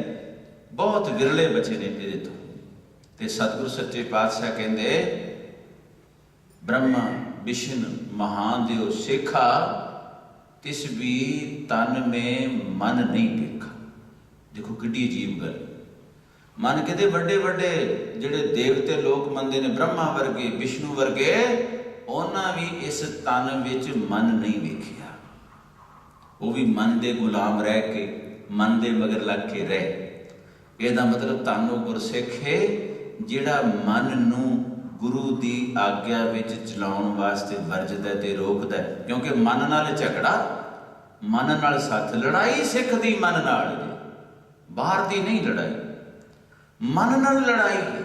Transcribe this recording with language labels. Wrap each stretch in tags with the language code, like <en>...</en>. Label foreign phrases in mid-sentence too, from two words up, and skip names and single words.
<pa>ਬਹੁਤ ਵਿਰਲੇ ਬਚੇ ਨੇ ਇਹਦੇ ਤੋਂ। ਤੇ ਸਤਿਗੁਰੂ ਸੱਚੇ ਪਾਤਸ਼ਾਹ ਕਹਿੰਦੇ ਬ੍ਰਹਮਾ ਵਿਸ਼ਨ ਮਹਾਦੇਵ ਸੇਖਾ, ਤਿਸ ਵੀ ਤਨ ਮੇ ਮਨ ਨਹੀਂ ਦੇਖਾ। ਦੇਖੋ ਕਿੱਡੀ ਅਜੀਬ ਗੱਲ। ਮਨ ਕਹਿਤੇ ਬੜੇ ਬੜੇ ਜਿਹੜੇ ਦੇਵਤੇ ਲੋਕ ਮੰਨਤੇ ਨੇ, ਬ੍ਰਹਮਾ ਵਰਗੇ, ਵਿਸ਼ਨੂੰ ਵਰਗੇ, ਉਨ੍ਹਾਂ ਭੀ ਇਸ ਤਨ ਵਿੱਚ ਮਨ ਨਹੀਂ ਵੇਖਿਆ। ਵੋ ਭੀ ਮਨ ਦੇ ਗ਼ੁਲਾਮ ਰਹਿ ਕੇ, ਮਨ ਦੇ ਮਗਰ ਲੱਗ ਕੇ ਰਹੇ। ਇਹਦਾ ਮਤਲਬ ਤਾਨੂੰ ਗੁਰਸਿੱਖ ਹੈ ਜਿਹੜਾ ਮਨ ਨੂੰ ਗੁਰੂ ਕੀ ਆਗਿਆ ਵਿੱਚ ਚਲਾਉਣ ਵਾਸਤੇ ਵਰਜਦਾ ਤੇ ਰੋਕਦਾ। ਕਿਉਂਕਿ ਮਨ ਨਾਲ ਝਗੜਾ, ਮਨ ਨਾਲ ਸੱਥ, ਲੜਾਈ ਸਿੱਖ ਦੀ ਮਨ ਨਾਲ, ਬਾਹਰ ਦੀ ਨਹੀਂ ਲੜਾਈ, ਮਨ ਨਾਲ ਲੜਾਈ ਹੈ।</pa>